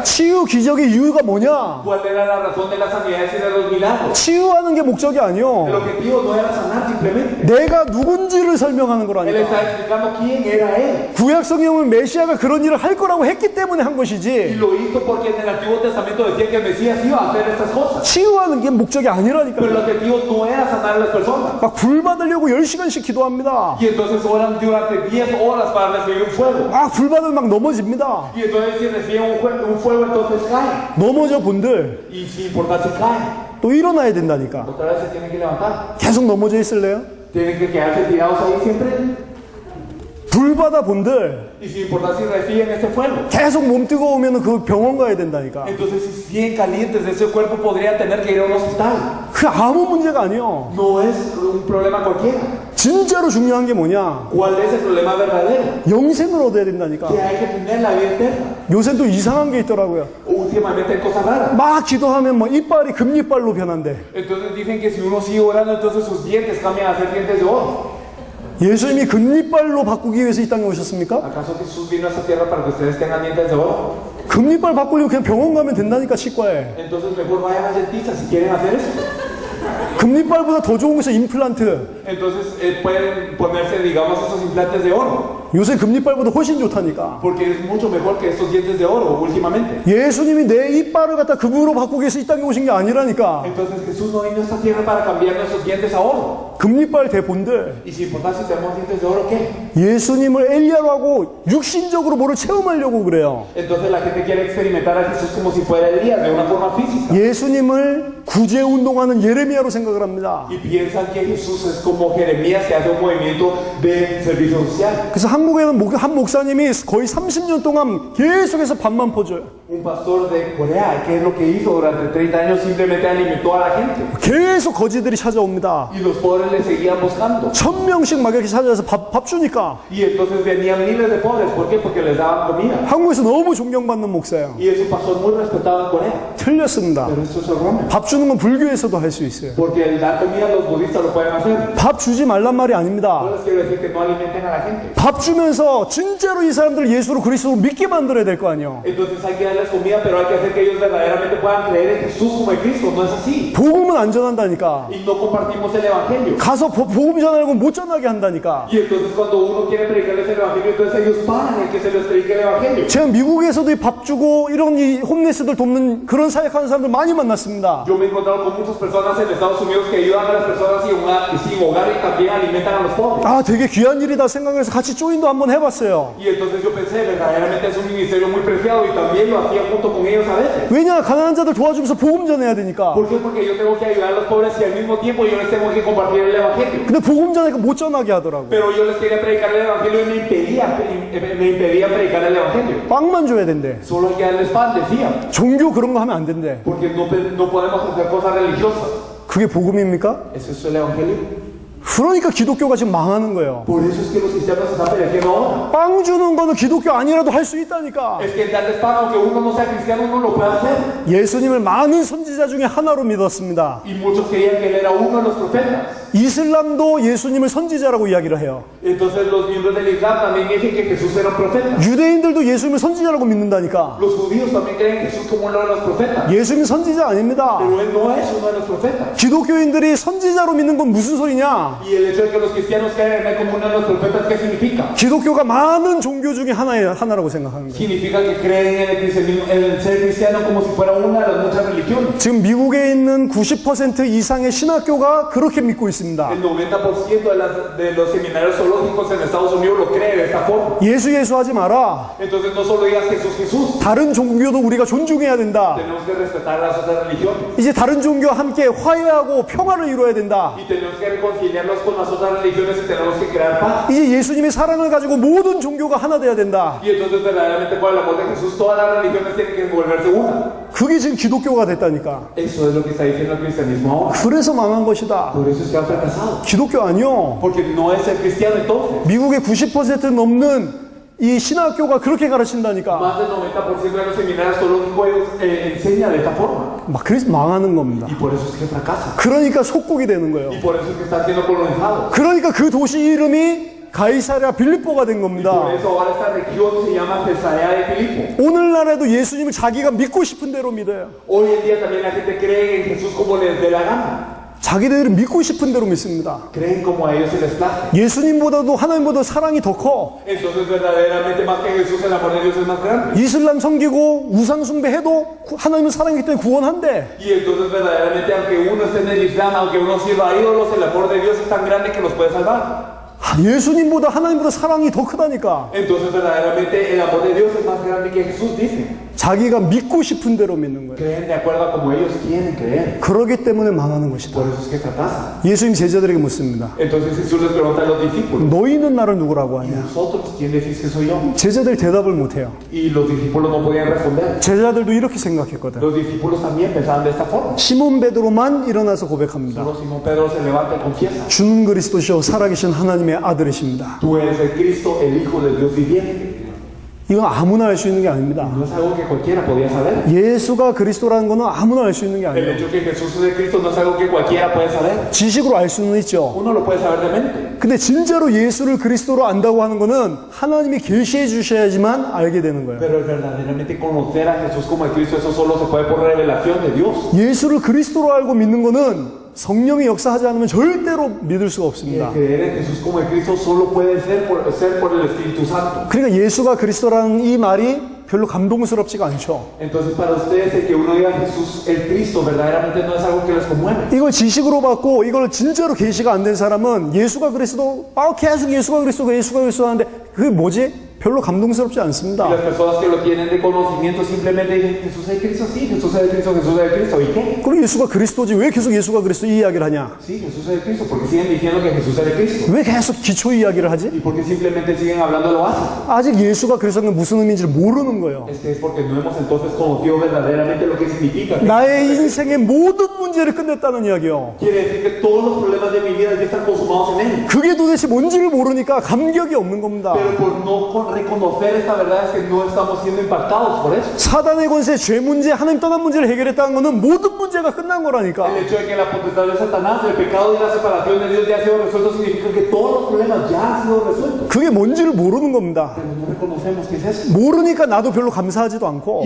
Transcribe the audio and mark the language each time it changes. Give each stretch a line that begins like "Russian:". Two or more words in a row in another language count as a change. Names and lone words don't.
Korean: 치유 기적의 이유가 뭐냐?
Spanish: ¿Cuál era la razón de las sanidades y de los milagros?
Korean: 치유하는 게 목적이
Spanish: El
Korean: 아니요.
Spanish: objetivo no era sanar simplemente.
Korean: 내가 누군지를 설명하는
Spanish: Él
Korean: 거라니까.
Spanish: está explicando quién era él.
Korean: 구약 성경은 메시아가 그런 일을 할 거라고 했기 때문에 한
Spanish: Y
Korean: 것이지.
Spanish: lo hizo porque en el Antiguo Testamento decía que el Mesías iba a hacer estas cosas.
Korean: 치유하는 게 목적이
Spanish: Pero el
Korean: 아니라니까.
Spanish: objetivo no era sanar a las personas.
Korean: 막 불 받으려고 10시간씩 기도합니다.
Spanish: Y entonces oran durante 10 horas para recibir un fuego.
Korean: 막 불 받으면 막 넘어집니다.
Spanish: Y entonces si reciben un fuego entonces caen.
Korean: 넘어져 본들
Spanish: Y sin importar si caen,
Korean: 또 일어나야 된다니까.
Spanish: otra vez se tienen que levantar.
Korean: 계속 넘어져 있을래요?
Spanish: Tienen que quedarse tirados ahí siempre.
Korean: 불 받아 본들
Spanish: Y sin importar si reciben este fuego.
Korean: 계속 몸 뜨거우면 그 병원 가야 된다니까.
Spanish: Entonces si siguen calientes de ese cuerpo podrían tener que ir a un hospital.
Korean: 그 아무 문제가 아니요.
Spanish: No es un problema cualquiera.
Korean: 진짜로 중요한 게 뭐냐?
Spanish: ¿Cuál es el problema verdadero?
Korean: 영생을 얻어야 된다니까.
Spanish: Que hay que tener la vida eterna.
Korean: 요새 또 이상한 게 있더라고요.
Spanish: Últimamente hay cosas raras.
Korean: 막 기도하면 뭐 이빨이 금이빨로 변한대.
Spanish: Entonces dicen que si uno sigue orando, entonces sus dientes cambian a ser dientes de oro.
Korean: 예수님이 금이빨로 바꾸기 위해서 이 땅에 오셨습니까?
Spanish: ¿Acaso Jesús vino a esta tierra para que ustedes tengan dientes de oro?
Korean: 금이빨 바꾸려고 그냥 병원 가면 된다니까, 치과에.
Spanish: Entonces mejor vayan al dentista si quieren hacer eso.
Korean: 금이빨보다 더 좋은 것은 임플란트.
Spanish: Entonces pueden ponerse, digamos, esos implantes de oro.
Korean: 요새 금이빨보다 훨씬 좋다니까.
Spanish: Porque es mucho mejor que estos dientes de oro últimamente.
Korean: 예수님이 내 이빨을 갖다 금으로 바꾸기 위해서 이 땅에 오신 게 아니라니까.
Spanish: Entonces Jesús no vino a esta tierra para cambiar nuestros dientes a oro.
Korean: 금이빨 대본들.
Spanish: Y sin importar si tenemos dientes de oro, ¿qué?
Korean: 예수님을 엘리야로 하고 육신적으로 뭐를 체험하려고 그래요.
Spanish: Entonces la gente quiere experimentar a Jesús como si fuera Elías, de una forma física.
Korean: 예수님을 구제 운동하는 예레미야로 생각을 합니다.
Spanish: Y piensan que Jesús es como Jeremías que hace un movimiento de servicio social.
Korean: 그래서 한국에는 한 목사님이 거의 30년 동안 계속해서 밥만 퍼줘요.
Spanish: Un pastor de Corea, ¿qué es lo que hizo durante 30 años? Simplemente alimentó a la gente.
Korean: 계속 거지들이 찾아옵니다.
Spanish: Y los pobres le seguían buscando.
Korean: 1000명씩 막 이렇게 찾아와서 밥 주니까.
Spanish: Y entonces venían miles de pobres. ¿Por qué? Porque les daban comida.
Korean: 한국에서 너무 존경받는 목사예요.
Spanish: Y es un pastor muy respetado en Corea.
Korean: 틀렸습니다.
Spanish: Pero esto es erróneo.
Korean: 밥 주는 건 불교에서도 할 수 있어요.
Spanish: Porque el dar comida los budistas lo pueden hacer.
Korean: 밥 주지 말란 말이
Spanish: No
Korean: 아닙니다.
Spanish: les quiero decir que no alimenten a la gente.
Korean: 밥 주면서 진짜로 이 사람들 예수로 그리스도로 믿게 만들어야 될 거 아니에요.
Spanish: Entonces hay que darles comida, pero hay que hacer que ellos verdaderamente puedan creer en Jesús como en Cristo. No es así.
Korean: 복음은 안 전한다니까.
Spanish: Y no compartimos el Evangelio.
Korean: 가서 복음 전하려고 못 전하게 한다니까.
Spanish: Y entonces cuando uno quiere predicarles el Evangelio, entonces ellos paran el que se les predique el Evangelio.
Korean: 제가 미국에서도 이 밥 주고 이런 이 홈레스들 돕는 그런 사역하는 사람들 많이 만났습니다.
Spanish: Yo me he encontrado con muchas personas en Estados Unidos que ayudan a las personas sin hogar y también alimentan a los pobres.
Korean: 아, 되게 귀한 일이다 생각해서 같이 조인도 한번 해봤어요.
Spanish: Y entonces yo pensé, verdaderamente es un ministerio muy preciado y también lo hacía junto con ellos a veces.
Korean: 왜냐, 가난한 자들 도와주면서 복음 전해야 되니까.
Spanish: ¿Por qué? Porque yo tengo que ayudar a los pobres y al mismo tiempo yo les tengo que compartir el el evangelio.
Korean: 근데 복음 전하니까 못 전하게 하더라고요.
Spanish: Pero yo les quería predicar el evangelio y me impedía predicar el evangelio.
Korean: 빵만 줘야 된대.
Spanish: Solo hay que darles pan, decía.
Korean: 종교 그런 거 하면 안 된대.
Spanish: Porque no podemos hacer cosas religiosas.
Korean: 그게 복음입니까?
Spanish: ¿Es eso el evangelio?
Korean: 그러니까 기독교가 지금 망하는 거예요.
Spanish: Por eso es que los cristianos están pereciendo ahora.
Korean: 빵 주는 거는 기독교 아니라도 할 수 있다니까.
Spanish: Es que el darles pan, aunque uno no sea cristiano, uno lo puede hacer.
Korean: 예수님을 많은 선지자 중에 하나로 믿었습니다.
Spanish: Y muchos creían que él era uno de los profetas.
Korean: 이슬람도 예수님을 선지자라고 이야기를 해요.
Spanish: Entonces los miembros del Islam también dicen que Jesús era un profeta.
Korean: 유대인들도 예수님을 선지자라고 믿는다니까.
Spanish: Los judíos también creen Jesús como uno de los profetas.
Korean: 예수님 선지자 아닙니다.
Spanish: Pero él no es uno de los profetas.
Korean: 기독교인들이 선지자로 믿는 건 무슨 소리냐?
Spanish: Y el hecho de que los cristianos crean en él como uno de los profetas, ¿qué significa?
Korean: 기독교가 많은 종교 중에 하나라고 생각하는 거예요.
Spanish: Significa que creen en el ser cristiano como si fuera una de las muchas religiones.
Korean: 지금 미국에 있는 90% 이상의 신학교가 그렇게 믿고 있습니다.
Spanish: El 90% de los seminarios zoológicos en Estados Unidos lo cree de esta forma.
Korean: 예수 하지 마라.
Spanish: Entonces no solo digas Jesús, Jesús.
Korean: 다른 종교도 우리가 존중해야 된다.
Spanish: Tenemos que respetar las otras religiones.
Korean: 이제 다른 종교와 함께 화해하고 평화를 이루어야 된다.
Spanish: Y tenemos que reconciliarnos con las otras religiones y tenemos que crear paz.
Korean: 이제 예수님의 사랑을 가지고 모든 종교가 하나 돼야 된다.
Spanish: Y entonces verdaderamente por el amor de Jesús todas las religiones tienen que volverse una.
Korean: 그게 지금 기독교가 됐다니까.
Spanish: Eso es lo que está diciendo el cristianismo ahora.
Korean: 그래서 망한 것이다.
Spanish: Por eso es que han fracasado.
Korean: 기독교 아니요.
Spanish: Porque no es el cristiano entonces.
Korean: 미국의 90% 넘는 이 신학교가 그렇게 가르친다니까.
Spanish: Más del 90% de los seminarios zoológicos enseña de esta forma.
Korean: 막 그래서 망하는 겁니다.
Spanish: Y por eso es que fracasa.
Korean: 그러니까 속국이 되는 거예요.
Spanish: Y por eso es que está siendo colonizado.
Korean: 그러니까 그 도시 이름이 가이사랴 빌립보가 된
Spanish: Por
Korean: 겁니다.
Spanish: eso ahora esta región se llama Cesarea de Filipo.
Korean: 오늘날에도 예수님을 자기가 믿고 싶은 대로 믿어요.
Spanish: Hoy en día también la gente cree en Jesús como les dé la gana.
Korean: 자기들은 믿고 싶은 대로 믿습니다.
Spanish: Creen como a ellos se les place.
Korean: 예수님보다도 하나님보다 사랑이 더 커.
Spanish: Entonces verdaderamente más que Jesús el amor de Dios es más grande.
Korean: 이슬람 섬기고 우상 숭배해도 하나님은 사랑이기 때문에 구원한대.
Spanish: Y entonces verdaderamente aunque uno esté en el Islam, aunque uno sirva a ídolos, el amor de Dios es tan grande que los puede salvar.
Korean: 예수님보다 하나님보다 사랑이 더 크다니까.
Spanish: Entonces verdaderamente el amor de Dios es más grande que Jesús dice.
Korean: 자기가 믿고 싶은 대로 믿는 거예요.
Spanish: Creen de acuerdo a como ellos quieren creer.
Korean: 그러기 때문에 망하는 것이다.
Spanish: Por eso es que fracasan.
Korean: 예수님 제자들에게 묻습니다.
Spanish: Entonces Jesús les pregunta a los discípulos,
Korean: 너희는 나를 누구라고 하냐?
Spanish: ¿vosotros quién decís que soy yo?
Korean: 제자들이 대답을 못해요.
Spanish: Y los discípulos no podían responder.
Korean: 제자들도 이렇게 생각했거든.
Spanish: Los discípulos también pensaban de esta forma.
Korean: 시몬 베드로만 일어나서 고백합니다.
Spanish: Solo Simón Pedro se levanta y confiesa.
Korean: 주는 그리스도시요 살아계신 하나님의 아들이십니다.
Spanish: Tú eres el Cristo, el Hijo de Dios viviente.
Korean: 이건 아무나 알 수 있는 게 아닙니다.
Spanish: No es algo que cualquiera podía saber.
Korean: 예수가 그리스도라는 거는 아무나 알 수 있는 게
Spanish: El
Korean: 아니에요.
Spanish: hecho que Jesús es el Cristo no es algo que cualquiera puede saber.
Korean: 지식으로 알 수는 있죠.
Spanish: Uno lo puede saber de mente.
Korean: 근데 진짜로 예수를 그리스도로 안다고 하는 거는 하나님이 계시해 주셔야지만 알게 되는 거예요.
Spanish: Pero verdaderamente conocer a Jesús como el Cristo, eso solo se puede por revelación de Dios.
Korean: 예수를 그리스도로 알고 믿는 거는 성령이 역사하지 않으면 절대로 믿을 수가
Spanish: Y
Korean: 없습니다.
Spanish: el creer en Jesús como el Cristo solo puede ser por el Espíritu Santo.
Korean: 그러니까 예수가 그리스도라는 이 말이 별로 감동스럽지가 않죠.
Spanish: Entonces para ustedes el que uno diga Jesús el Cristo verdaderamente no es algo que les conmueve.
Korean: 이걸 지식으로 받고 이걸 진짜로 계시가 안 된 사람은 예수가 그리스도 계속 예수가 그리스도 하는데 그게 뭐지? 별로 감동스럽지
Spanish: Y
Korean: 않습니다.
Spanish: las personas que lo tienen de conocimiento simplemente dicen Jesús es el Cristo, sí, Jesús es el Cristo, Jesús es el Cristo. ¿Y qué?
Korean: 그럼 예수가 그리스도지 왜 계속 예수가 그리스도 이 이야기를 하냐?
Spanish: Sí, Jesús es el Cristo, porque siguen diciendo que Jesús es el Cristo.
Korean: 왜 계속 기초 이야기를 하지?
Spanish: Y porque simplemente siguen hablando de lo básico.
Korean: 아직 예수가 그리스도가 무슨 의미인지를 모르는 거예요.
Spanish: Es que es porque no hemos entonces conocido verdaderamente lo que significa.
Korean: 나의 인생의 모든 문제를 끝냈다는 이야기요.
Spanish: Quiere decir que todos los problemas de mi vida ya están consumados en Él.
Korean: 그게 도대체 뭔지를 모르니까 감격이 없는 겁니다.
Spanish: Pero por no reconocer esta verdad es que no estamos siendo impactados por eso.
Korean: 사단의 권세, 죄 문제, 하나님 떠난 문제를 해결했다는 거는 모든 문제가 끝난 거라니까.
Spanish: El hecho de que la potestad de Satanás, el pecado y la separación de Dios ya ha sido resuelto significa que todos los problemas ya han sido resueltos.
Korean: 그게 뭔지를 모르는 겁니다.
Spanish: Pero no reconocemos qué es eso.
Korean: 모르니까 나도 별로 감사하지도
Spanish: Y
Korean: 않고